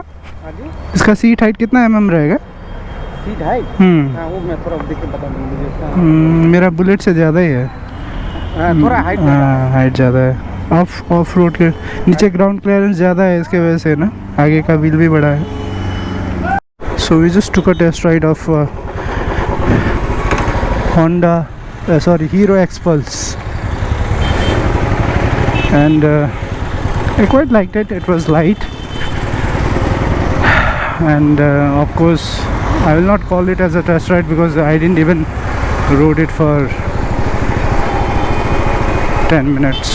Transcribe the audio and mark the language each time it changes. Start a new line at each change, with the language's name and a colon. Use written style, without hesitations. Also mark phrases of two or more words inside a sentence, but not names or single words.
Hindi: इसका
English: seat height
Hindi: कितना mm रहेगा?
English: seat height?
Hindi: हाँ वो मैं थोड़ा देख के बता दूँगा मुझे इसका। मेरा बुलेट से ज़्यादा ही है। थोड़ा हाइट। हाँ हाइट ज़्यादा है।
English: off road
Hindi: के नीचे
English: ground clearance
Hindi: ज़्यादा है इसके वजह से ना। आगे का व्हील भी बड़ा है।
English: so we just took a test ride of Honda, Hero X-Pulse. And I quite liked it. It was light, and of course I will not call it as a test ride because I didn't even rode it for 10 minutes.